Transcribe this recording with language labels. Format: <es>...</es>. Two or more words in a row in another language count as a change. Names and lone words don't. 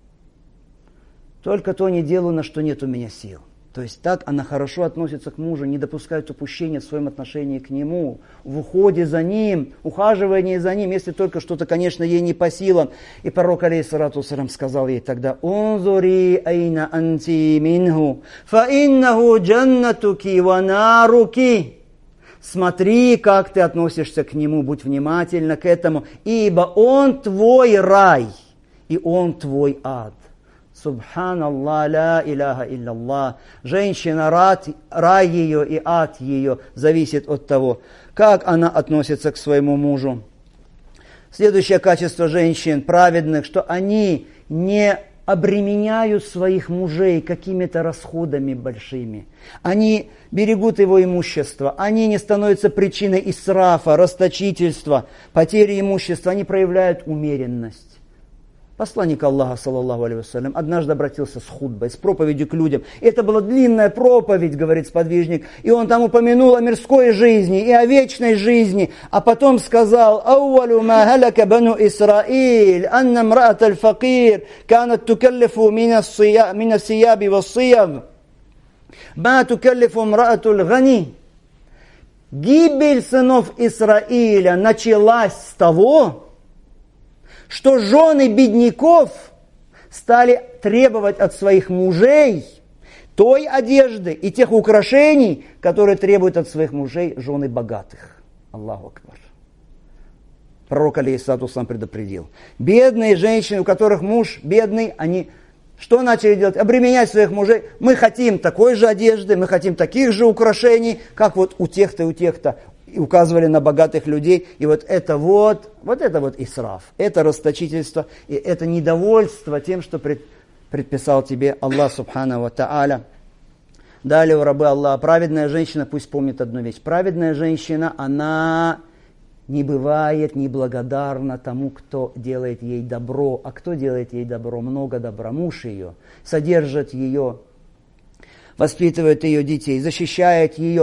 <ru>Только то не делаю, на что нет у меня сил. То есть так она хорошо относится к мужу, не допускает упущения в своем отношении к нему, в уходе за ним, ухаживании за ним, если только что-то, конечно, ей не по силам. И пророк,</ru> <ar>عليه الصلاة والسلام,</ar> <ru>сказал ей тогда:</ru> <ar>«انظري أين أنت منه، فإنه جنتك ونارك».</ar> <ru>Смотри, как ты относишься к нему, будь внимательна к этому, ибо он твой рай, и он твой ад.</ru> <ar>سبحان الله، لا إله إلا الله.</ar> <ru>Женщина, рай ее и ад ее зависит от того, как она относится к своему мужу. Следующее качество женщин праведных, что они не обременяют своих мужей какими-то расходами большими. Они берегут его имущество, они не становятся причиной исрафа, расточительства, потери имущества, они проявляют умеренность. Посланник Аллаха,</ru> <ar>صلى الله عليه وسلم,</ar> <ru>однажды обратился с хутбой, с проповедью к людям. Это была длинная проповедь, говорит сподвижник, и он там упомянул о мирской жизни и о вечной жизни, а потом сказал:</ru> <ar>«أول ما هلك بنو إسرائيل، أن امرأة الفقير، كانت تكلف من الثياب وثياب، ما تكلف امرأة الغني».</ar> <ru>Гибель сынов Израиля началась с того, что жены бедняков стали требовать от своих мужей той одежды и тех украшений, которые требуют от своих мужей жены богатых.</ru> <ar>الله أكبر.</ar> <ru>Пророк,</ru> <ar>عليه الصلاة والسلام,</ar> <ru>предупредил. Бедные женщины, у которых муж бедный, они что начали делать? Обременять своих мужей. Мы хотим такой же одежды, мы хотим таких же украшений, как вот у тех-то и у тех-то. И указывали на богатых людей. И вот это вот исраф. Это расточительство. И это недовольство тем, что предписал тебе Аллах</ru> <ar>سبحانه وتعالى.</ar> <ru>Далее, у рабы Аллаха, праведная женщина, пусть помнит одну вещь. Праведная женщина, она не бывает неблагодарна тому, кто делает ей добро. А кто делает ей добро? Много добра. Муж ее содержит ее, воспитывает ее детей, защищает ее.</ru>